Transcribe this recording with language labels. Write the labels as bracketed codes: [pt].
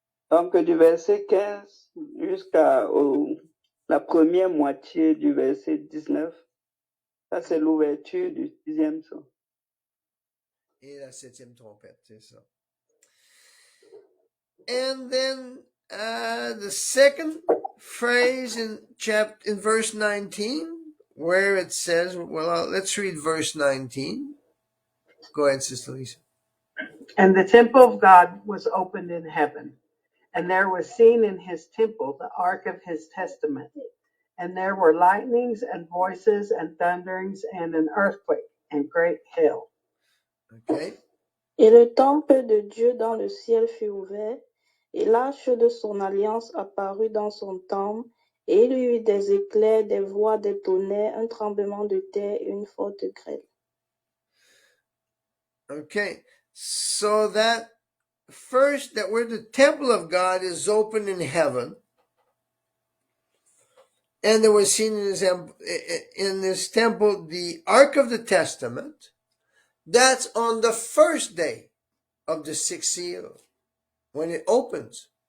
[fr] donc du verset 15 jusqu'à la première moitié du verset 19, ça c'est l'ouverture du 6e son. Et la 7e trompette, c'est ça. [en] And then the second phrase in verse 19, where it says, well, let's read verse 19. Go ahead, Sister Lisa. And the temple of God was opened in heaven, and there was seen in his temple the ark of his testament. And there were lightnings and voices and thunderings and an earthquake and great hail. Okay. [fr] Et le temple de Dieu dans le ciel fut ouvert, et l'arche de son alliance apparut dans son temple, et il y eut des éclairs, des voix, des tonnerres, un tremblement de terre et une forte grêle. [en] Okay. So that first, that where the temple of God is open in heaven, and there was seen in this temple the Ark of the Testament, that's on the first day of the 6th seal, when it opens.